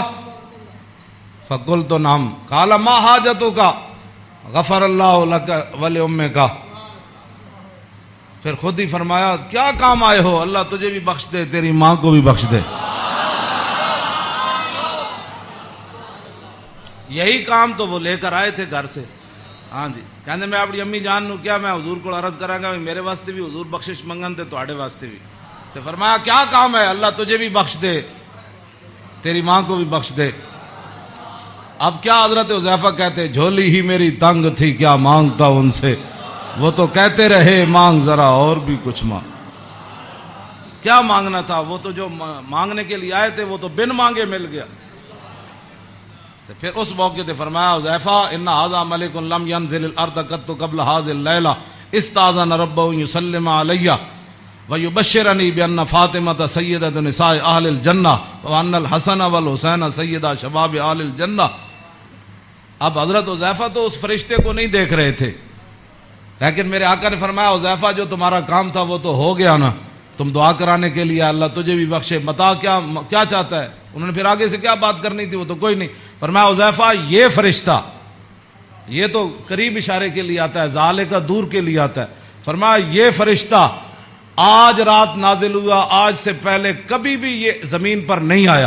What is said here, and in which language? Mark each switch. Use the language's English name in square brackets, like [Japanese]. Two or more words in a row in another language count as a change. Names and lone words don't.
[Arabic] فقلت نعم. قال ما حاجتک غفر اللہ لک ولأمک. [Urdu] پھر خود ہی فرمایا کیا کام آئے ہو, اللہ تجھے بھی بخش دے تیری ماں کو بھی بخش دے. یہی کام تو وہ لے کر آئے تھے گھر سے. ہاں جی. [Punjabi] کہندے میں اپنی امی جان نو کیا میں حضور کو عرض کراں گا میرے واسطے بھی حضور بخشش منگن تے تواڈے واسطے بھی. [Urdu] تو فرمایا کیا کام ہے, اللہ تجھے بھی بخش دے تیری ماں کو بھی بخش دے. اب کیا حضرت حذیفہ کہتے جھولی ہی میری تنگ تھی کیا مانگتا ان سے، وہ تو کہتے رہے مانگ ذرا اور بھی کچھ مانگ۔ کیا مانگنا تھا؟ وہ تو جو مانگنے کے لیے آئے تھے وہ تو بن مانگے مل گیا۔ تو پھر اس موقع تے فرمایا [Arabic] حذیفہ ان ھذا ملک لم ينزل الارض قط قبل هذه الليله استاذن ربه يسلم علي ويبشرني بان فاطمه سيده نساء اهل الجنه وان الحسن والحسين سيدا شباب اهل الجنه۔ [Urdu] اب حضرت حذیفہ تو اس فرشتے کو نہیں دیکھ رہے تھے، لیکن میرے آقا نے فرمایا حذیفہ جو تمہارا کام تھا وہ تو ہو گیا نا، تم دعا کرانے کے لیے اللہ تجھے بھی بخشے، بتا کیا چاہتا ہے؟ انہوں نے پھر آگے سے کیا بات کرنی تھی، وہ تو کوئی نہیں۔ فرمایا حذیفہ یہ فرشتہ، یہ تو قریب اشارے کے لیے آتا ہے، ذالے کا دور کے لیے آتا ہے، فرمایا یہ فرشتہ آج رات نازل ہوا، آج سے پہلے کبھی بھی یہ زمین پر نہیں آیا۔